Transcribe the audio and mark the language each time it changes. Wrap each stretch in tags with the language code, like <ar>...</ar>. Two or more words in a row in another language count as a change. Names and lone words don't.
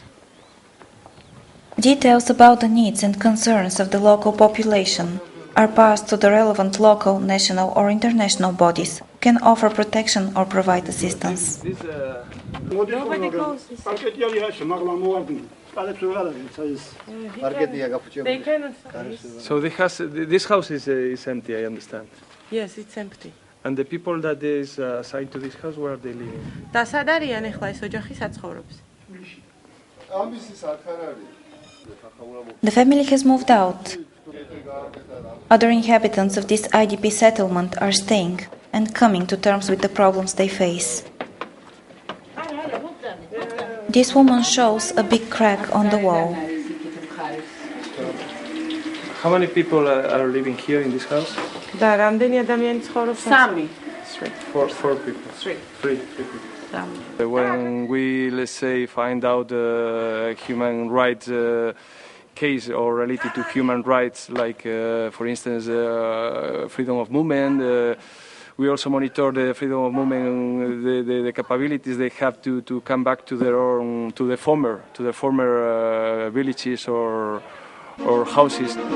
<en>Details about the needs and concerns of the local population are passed to the relevant local, national or international bodies who can offer protection or provide assistance. Nobody goes. They cannot. So this house is empty, I understand. Yes, it's empty. And the people that is assigned to this house, where are they living?</en> <ka>და სად არიან ახლა ეს ოჯახი საცხოვრობს?</ka> <en>The family has moved out. Other inhabitants of this IDP settlement are staying and coming to terms with the problems they face. This woman shows a big crack on the wall. How many people are living here in this house?</en> <ka>და რამდენი ადამიანი ცხოვრობს? 3.</ka> <en>Four people. Three people. When we, let's say, find out a human rights case or related to human rights, like, for instance, freedom of movement, we also monitor the freedom of movement, the capabilities they have to come back to their own, to the former villages or houses.</en>